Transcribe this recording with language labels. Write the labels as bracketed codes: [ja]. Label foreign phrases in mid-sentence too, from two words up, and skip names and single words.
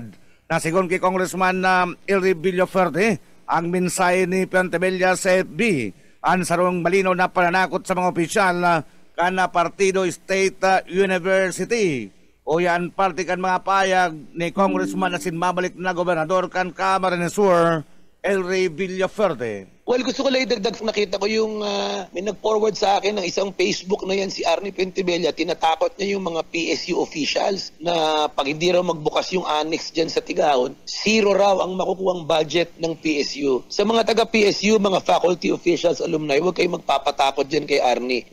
[bik] Nasigon kay Congressman Elry Villaferte, ang mensahe ni Pentebella sa FB, ang sarong malinaw na pananakot sa mga opisyal kan na Partido State University. O yan parte kan mga payag ni Congressman na sinmabalik na gobernador kan Camarines Sur, Elry Villaferte. Well, [tl] gusto ko lang idagdag, nakita ko yung may nag-forward sa akin ng isang Facebook na yan, si Arnie Pentibella, tinatakot niya yung mga PSU officials na pag hindi raw magbukas yung annex dyan sa Tigahon, 0 raw ang makukuhang budget ng PSU. Sa mga taga-PSU, mga faculty officials, alumni, huwag kayong magpapatakot dyan kay Arnie.